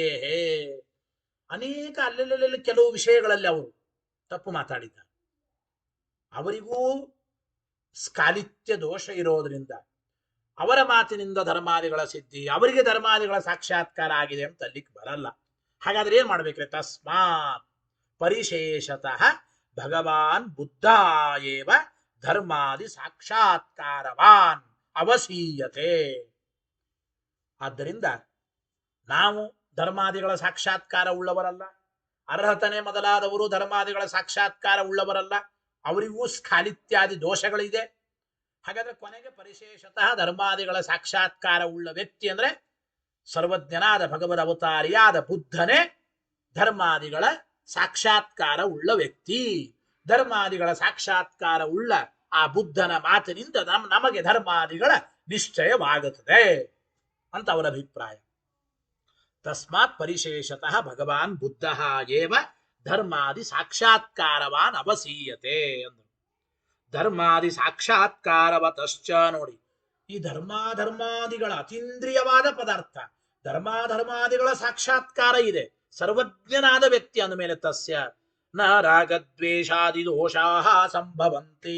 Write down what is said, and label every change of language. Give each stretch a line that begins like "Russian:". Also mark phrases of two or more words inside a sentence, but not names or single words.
Kannada: ಅನೇಕ ಅಲ್ಲೆಲ್ಲೆಲ್ಲ ಕೆಲವು ವಿಷಯಗಳಲ್ಲಿ ಅವರು ತಪ್ಪು ಮಾತಾಡಿದ್ದಾರೆ. ಅವರಿಗೂ ಸ್ಕಾಲಿತ್ಯ ದೋಷ ಇರೋದ್ರಿಂದ ಅವರ ಮಾತಿನಿಂದ ಧರ್ಮಾದಿಗಳ ಸಿದ್ಧಿ, ಅವರಿಗೆ ಧರ್ಮಾದಿಗಳ ಸಾಕ್ಷಾತ್ಕಾರ ಆಗಿದೆ ಅಂತ ಅಲ್ಲಿಗೆ ಬರಲ್ಲ. ಹಾಗಾದ್ರೆ ಏನ್ ಮಾಡ್ಬೇಕ್ರೆ?
Sanskrit: ತಸ್ಮಾತ್ ಪರಿಶೇಷತಃ ಭಗವಾನ್ ಬುದ್ಧ ಏವ ಧರ್ಮಾದಿ ಸಾಕ್ಷಾತ್ಕಾರವಾನ್ ಅವಸೀಯತೆ.
Kannada: ಆದ್ದರಿಂದ ನಾವು ಧರ್ಮಾದಿಗಳ ಸಾಕ್ಷಾತ್ಕಾರ ಉಳ್ಳವರಲ್ಲ, ಅರ್ಹತನೆ ಮೊದಲಾದವರು ಧರ್ಮಾದಿಗಳ ಸಾಕ್ಷಾತ್ಕಾರ ಉಳ್ಳವರಲ್ಲ, ಅವರಿಗೂ ಸ್ಖಾಲಿತ್ಯಾದಿ ದೋಷಗಳಿದೆ. ಹಾಗಾದ್ರೆ ಕೊನೆಗೆ ಪರಿಶೇಷತಃ ಧರ್ಮಾದಿಗಳ ಸಾಕ್ಷಾತ್ಕಾರ ಉಳ್ಳ ವ್ಯಕ್ತಿ ಅಂದ್ರೆ ಸರ್ವಜ್ಞನಾದ ಭಗವದ್ ಅವತಾರಿಯಾದ ಬುದ್ಧನೇ ಧರ್ಮಾದಿಗಳ ಸಾಕ್ಷಾತ್ಕಾರ ಉಳ್ಳ ವ್ಯಕ್ತಿ. ಧರ್ಮಾದಿಗಳ ಸಾಕ್ಷಾತ್ಕಾರ ಉಳ್ಳ ಆ ಬುದ್ಧನ ಮಾತಿನಿಂದ ನಮಗೆ ಧರ್ಮಾದಿಗಳ ನಿಶ್ಚಯವಾಗುತ್ತದೆ ಅಂತ ಅವರ ಅಭಿಪ್ರಾಯ.
Sanskrit: ತಸ್ಮಾತ್ ಪರಿಶೇಷತಃ ಭಗವಾನ್ ಬುದ್ಧ ಏವ ಧರ್ಮಾದಿ ಸಾಕ್ಷಾತ್ಕಾರವಾನ್ ಅವಸೀಯತೆ ಅಂದರು. ಧರ್ಮಾದಿ ಸಾಕ್ಷಾತ್ಕಾರವತಶ್ಚ,
Kannada: ನೋಡಿ ಈ ಧರ್ಮಾದಿಗಳ ಅತೀಂದ್ರಿಯವಾದ ಪದಾರ್ಥ, ಧರ್ಮಾದಿಗಳ ಸಾಕ್ಷಾತ್ಕಾರ ಇದೆ. ಸರ್ವಜ್ಞನಾದ ವ್ಯಕ್ತಿ ಅಂದಮೇಲೆ
Sanskrit: ತಸ್ಯ ನ ರಾಗದ್ವೇಷಾದಿ ದೋಷಾಃ ಸಂಭವಂತಿ.